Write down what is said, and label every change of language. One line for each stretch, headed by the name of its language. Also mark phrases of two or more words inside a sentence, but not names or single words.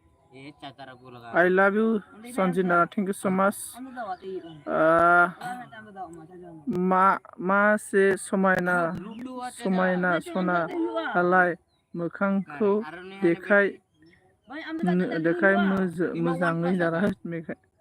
English: I love you, Sanjina. Thank you so much.
Bodo: मा से समायना सना हालाय मोखांखौ देखाय मोजाङै दारा मेखाय